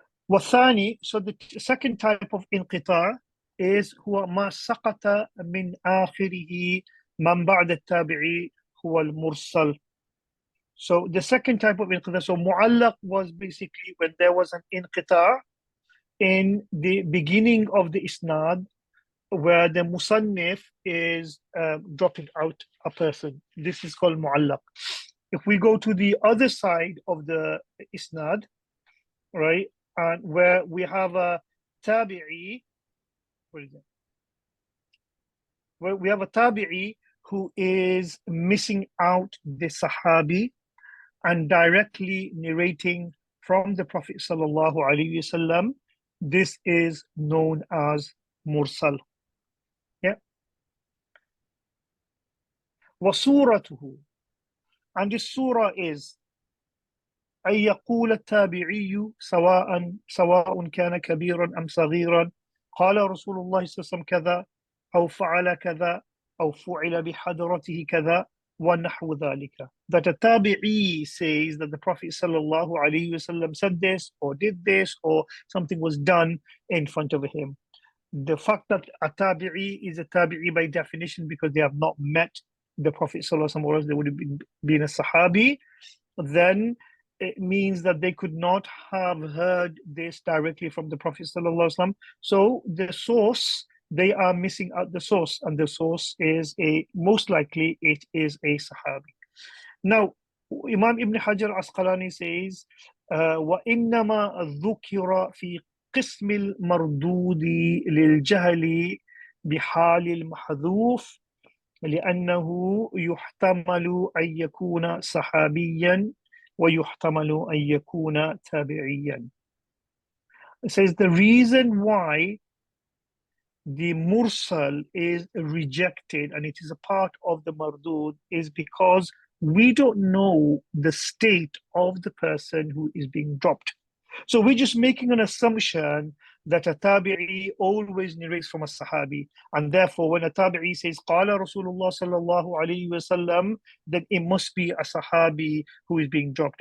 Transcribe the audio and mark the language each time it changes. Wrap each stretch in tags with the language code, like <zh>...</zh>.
<ar>والثاني,</ar> <en>so the second type of inqita' is</en> <ar>هو ما سقط من آخره من بعد التابعي هو المرسل.</ar> <en>So the second type of inqita', so mu'allaq was basically when there was an inqita' in the beginning of the isnad, where the musannif is dropping out a person. This is called mu'allaq. If we go to the other side of the isnad, right, and where we have a tabi'i, what is it? Where we have a tabi'i who is missing out the sahabi and directly narrating from the Prophet sallallahu alaihi wasallam, this is known as mursal. Yeah.</en> <ar>وصورته,</ar> <en>and the surah is</en> <ar>أن يقول التابعي سواء كان كبيرا أم صغيرا قال رسول الله صلى الله عليه وسلم كذا أو فعل كذا أو فعل بحضرته كذا ونحو ذلك.</ar> <en>That a tabi'i says that the Prophet sallallahu alaihi wasallam said this or did this or something was done in front of him. The fact that a tabi'i is a tabi'i by definition because they have not met the Prophet sallallahu alaihi wasallam, or else they would have been a sahabi, then it means that they could not have heard this directly from the Prophet sallallahu alaihi wasallam. So the source, they are missing out the source, and the source is most likely it is a sahabi. Now, Imam Ibn Hajar Asqalani says,</en> <ar>وَإِنَّمَا ذُكِرَ فِي قِسْمِ الْمَرْدُودِ لِلْجَهْلِ بِحَالِ الْمَحْذُوفِ لأنه يحتمل أن يكون صحابيا ويحتمل أن يكون تابعيا.</ar> <en>It says the reason why the mursal is rejected and it is a part of the mardud is because we don't know the state of the person who is being dropped. So we're just making an assumption that a tabi'i always narrates from a sahabi, and therefore when a tabi'i says qala Rasulullah sallallahu alaihi wasallam, then it must be a sahabi who is being dropped.</en>